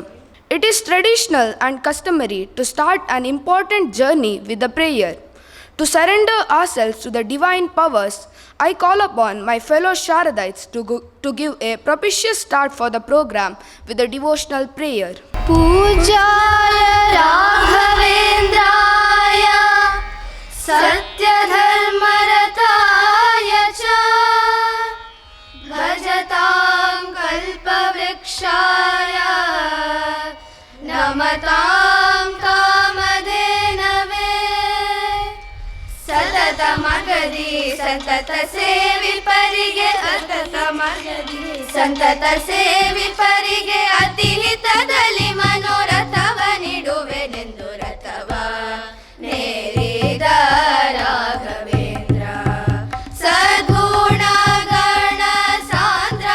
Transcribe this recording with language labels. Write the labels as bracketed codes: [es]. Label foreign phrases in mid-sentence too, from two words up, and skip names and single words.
[en] It is traditional and customary to start an important journey with a prayer. To surrender ourselves to the divine powers, I call upon my fellow Sharadites to give a propitious start for the program with a devotional prayer. [sa] पूज्याय राघवेन्द्राय सत्यधर्मरताय च भजतां कल्पवृक्षाय नमतां कामधेनवे [kn] ಸತತಮಗದೀ ಸಂತತಸೇವಿಪರಿಗೆ ಸಂತತಸೇವಿಪರಿಗೆ ಅತಿ ಹಿತದಲ್ಲಿ ಮನೋರಥವ ನೀಡುವೆನೆಂದು ರಥವ ನೇರಿದ ರಾಘವೇಂದ್ರ ಸದ್ಗುಣ ಗಣ ಸಾಂದ್ರ